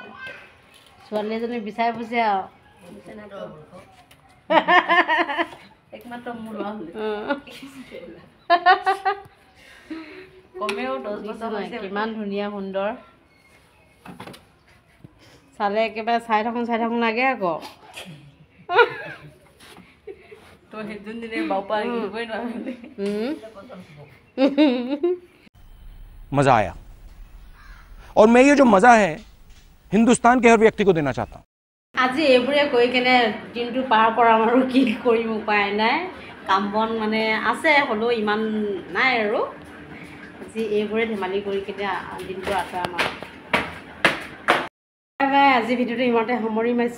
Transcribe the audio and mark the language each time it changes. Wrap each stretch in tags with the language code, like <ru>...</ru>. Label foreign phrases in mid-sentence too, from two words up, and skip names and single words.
<as>ছোৱালী এজনী বিচাৰি ফুৰিছে আৰু একমাত্ৰ মোৰ ল'ৰা কমেও 10 বছৰ হৈছে। কিমান ধুনীয়া সুন্দৰ, চালে একেবাৰে চাই থাকোঁ লাগে আকৌ।</as> <hi>मजा आया और मैं ये जो मजा है हिंदुस्तान के हर व्यक्ति को देना चाहता हूँ।</hi> <as>আজি এইবোৰে কৈ কেনে দিনটো পাৰ কৰাম আৰু কি কৰিম, উপায় নাই। কাম বন মানে আছে, হ'লেও ইমান নাই আৰু। আজি এইবোৰে ধেমালি কৰি কেনে দিনটো আঁতৰাম আৰু। আজি ভিডিঅ'টো ইমানতে সামৰি মাৰিছোঁ।</as>